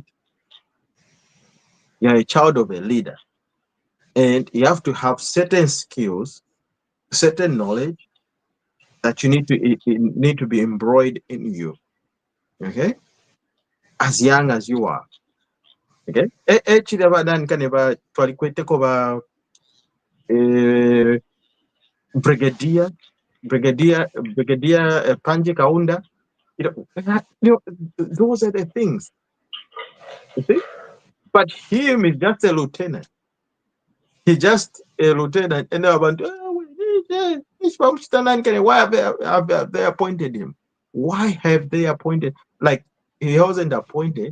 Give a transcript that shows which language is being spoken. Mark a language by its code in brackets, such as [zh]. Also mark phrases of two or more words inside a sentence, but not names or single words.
[en] You're a child of a leader. And you have to have certain skills, certain knowledge that you need to, it need to be embroidered in you. Okay? As young as you are. Okay? [bem] Ekiri abadanka ne twalikweteko ba brigadier, Panji Kaunda. [en] Those are the things. You see? But him is just a lieutenant. He just a lieutenant, and about why have they appointed him? Why have they appointed? Like, he wasn't appointed.